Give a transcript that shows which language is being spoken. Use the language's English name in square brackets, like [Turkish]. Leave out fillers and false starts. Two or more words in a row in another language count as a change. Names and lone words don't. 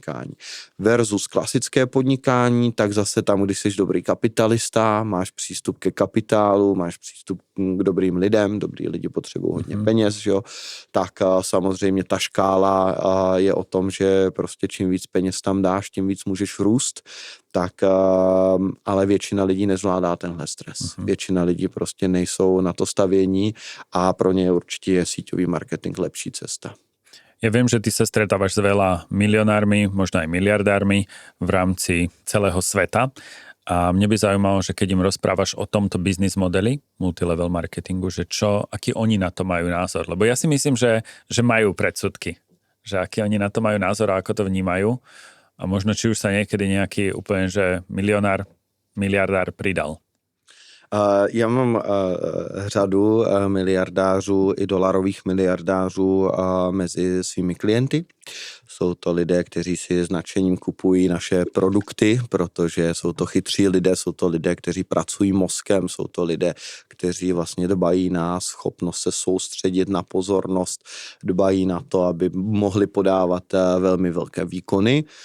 [Czech] Versus klasické podnikání, tak zase tam, když jsi dobrý kapitalista, máš přístup přístup ke kapitálu, máš přístup k dobrým lidem, dobrý lidi potřebují hodně peněz, že jo, tak samozřejmě ta škála je o tom, že prostě čím víc peněz tam dáš, tím víc můžeš růst, tak ale většina lidí nezvládá tenhle stres. Většina lidí prostě nejsou na to stavění a pro ně určitě je síťový marketing lepší cesta. [Slovak] Ja viem, že ty sa stretávaš s veľa milionármi, možno aj miliardármi v rámci celého sveta. A mne by zaujímalo, že keď im rozprávaš o tomto business modeli, multilevel marketingu, že aký oni na to majú názor. Lebo ja si myslím, že majú predsudky. Že aký oni na to majú názor a ako to vnímajú. A možno či už sa niekedy nejaký úplne, že milionár, miliardár pridal. [Czech] Já mám řadu miliardářů i dolarových miliardářů mezi svými klienty. Jsou to lidé, kteří si s nadšením kupují naše produkty, protože jsou to chytří lidé, jsou to lidé, kteří pracují mozkem, jsou to lidé, kteří vlastně dbají na schopnost se soustředit, na pozornost, dbají na to, aby mohli podávat velmi velké výkony.